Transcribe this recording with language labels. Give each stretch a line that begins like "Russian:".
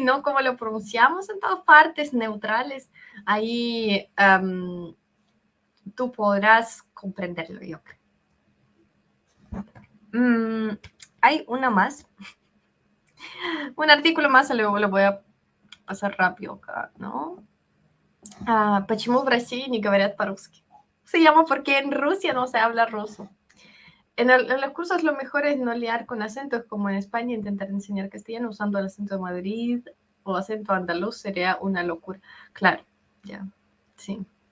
Spanish: No como lo pronunciamos en todas partes, neutrales, ahí tú podrás comprenderlo, yo creo. Hay una más, un artículo más, luego lo voy a pasar rápido acá, ¿no?
Russian: Почему в России не говорят по-русски?
Spanish: Se llama porque en Rusia no se habla ruso. En los cursos lo mejor es no liar con acentos, como en España intentar enseñar castellano usando el acento de Madrid o acento andaluz sería una locura. Claro, ya, sí.